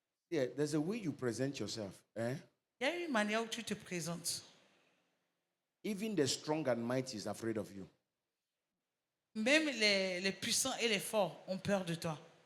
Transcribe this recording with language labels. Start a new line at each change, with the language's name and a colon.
English: Yeah, there's a way you present yourself.
French: Il y a une manière où tu te présentes.
English: Even the strong and mighty is afraid of you.
French: Même les puissants et les forts ont peur de toi.